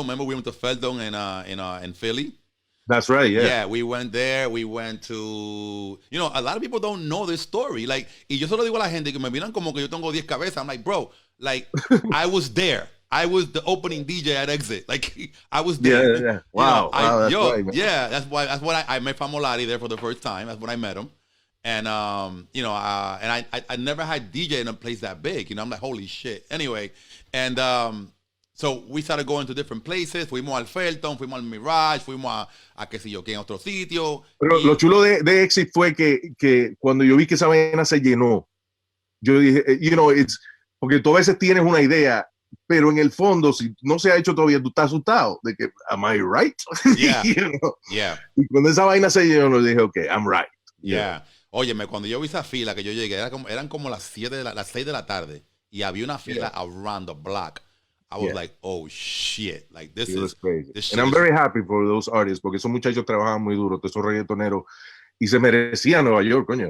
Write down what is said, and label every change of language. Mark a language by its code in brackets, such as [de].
[en] Remember, we went to Felton in Philly. That's right. Yeah, we went there. We went to, a lot of people don't know this story. Like, [es] y yo solo digo a la gente que me miran como que yo tengo 10 cabezas. [en] I'm like, bro, like, I was there. I was the opening DJ at Exit. Like, I was there. Yeah. Wow. That's right, man. Yeah, that's why I met Famolari there for the first time. That's when I met him. And, and I never had DJ in a place that big. I'm like, holy shit. Anyway, and so we started going to different places. [es] Fuimos al Felton, fuimos al Mirage, fuimos a qué sé yo, que en otro sitio. Pero lo chulo de Exit fue que cuando yo vi que esa vaina se llenó, yo dije, porque tú a veces tienes una idea, pero en el fondo, si no se ha hecho todavía, tú estás asustado de que, [en] am I right? Yeah. Yeah. [es] Y cuando esa vaina se llenó, yo dije, [en] okay, I'm right. Yeah. [es] Óyeme, cuando yo vi esa fila que yo llegué, eran como las 6 de la tarde y había una fila [en] around the block. I was like, oh shit, like this is crazy. This and I'm very happy for those artists [es] porque esos muchachos trabajan muy duro, todos esos reggaetoneros, y se merecían Nueva York, coño.